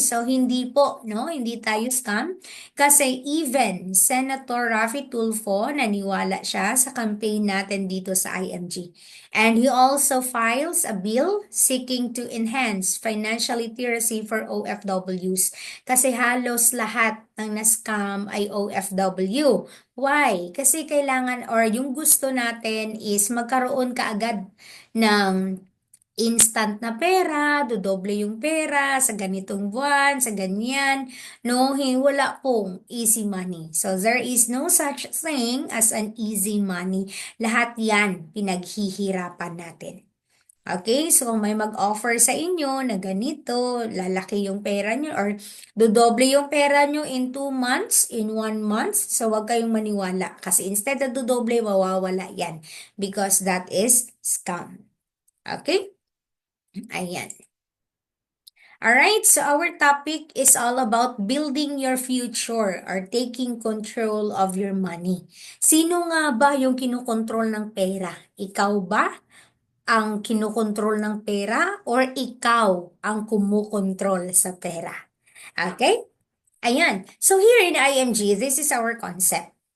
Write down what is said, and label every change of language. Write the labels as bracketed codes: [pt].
[tl] So, hindi po, no? Hindi tayo scam. Kasi even Senator Raffy Tulfo, naniwala siya sa campaign natin dito sa IMG. [en] And he also files a bill seeking to enhance financial literacy for OFWs. [tl] Kasi halos lahat ng na-scam ay OFW. Why? Kasi kailangan or yung gusto natin is magkaroon kaagad ng instant na pera, dodoble yung pera sa ganitong buwan, sa ganyan. No, wala pong easy money. [en] So, there is no such thing as an easy money. [tl] Lahat yan pinaghihirapan natin. Okay, so kung may mag-offer sa inyo na ganito, lalaki yung pera nyo or dodoble yung pera nyo [en] in 2 months, in 1 month, [tl] so wag kayong maniwala. Kasi instead na dodoble, mawawala yan [en] because that is scam. [tl] Okay? Ayan. [en] Alright, so our topic is all about building your future or taking control of your money. [tl] Sino nga ba yung kinokontrol ng pera? Ikaw ba ang kinokontrol ng pera or ikaw ang kumukontrol sa pera? Okay? Ayan. [en] So here in IMG, this is our concept.